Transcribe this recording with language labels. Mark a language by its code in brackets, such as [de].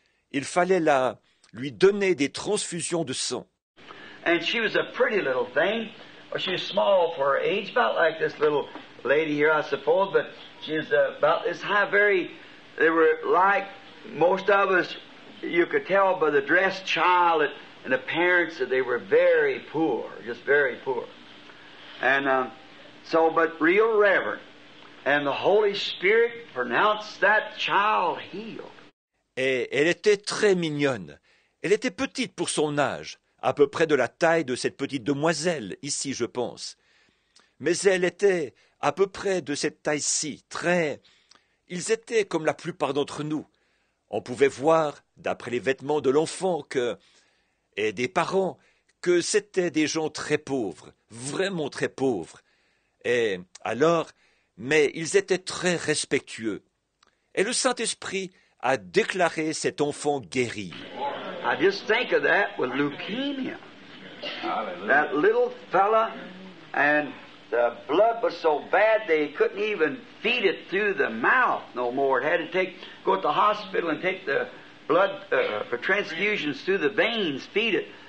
[fr] Il fallait lui donner des transfusions de sang. [en] And she was a pretty little thing. She was small for her age, about like this little lady here, I suppose, but she was about this high, they were like most of us, you could tell by the dressed child and the parents that they were very poor, just very poor. And but real reverent. And the Holy Spirit pronounced that child healed. [fr] Et elle était très mignonne. Elle était petite pour son âge, à peu près de la taille de cette petite demoiselle, ici, je pense. Mais elle était à peu près de cette taille-ci, Ils étaient comme la plupart d'entre nous. On pouvait voir, d'après les vêtements de l'enfant et des parents, que c'étaient des gens très pauvres, vraiment très pauvres. Et alors, mais ils étaient très respectueux. Et le Saint-Esprit a déclaré cet enfant guéri. [en] I just think of that with leukemia. That little fella, and the blood was so bad they couldn't even feed it through the mouth no more. It had to go to the hospital and take the blood for transfusions through the veins, feed it.